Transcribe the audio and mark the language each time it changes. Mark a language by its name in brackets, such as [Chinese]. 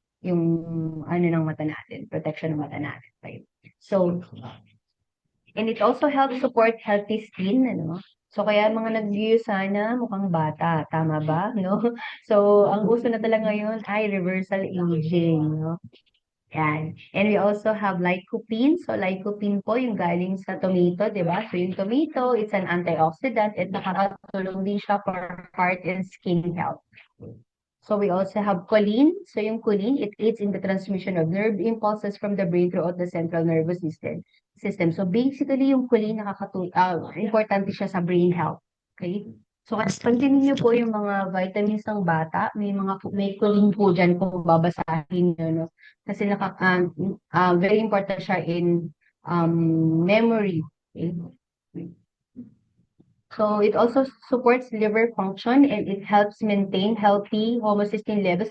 [Filipino] Yung, ano ng mata natin, protection ng mata natin. [English] Right? So, and it also helps support healthy skin, ano? [Filipino] So, kaya mga nag-view sana mukhang bata, tama ba, no? So, ang uso na talaga ngayon ay [English] reversal aging, [Filipino] no? Yan. [English] And we also have lycopene. [Filipino] So, lycopene po yung galing sa tomato, di ba? So, yung tomato, [English] it's an antioxidant [Filipino] at nakakatulong din siya [English] for heart and skin health. So we also have choline. So yung choline, it aids in the transmission of nerve impulses from the brain throughout the central nervous system. [Filipino] So basically, yung choline importante siya sa brain health. Okay? So pansinin niyo po yung mga vitamins ng bata, may choline po dyan kung babasahin niyo, no? [English] Kasi very important siya in memory. Okay? So it also supports liver function and it helps maintain healthy homocysteine levels.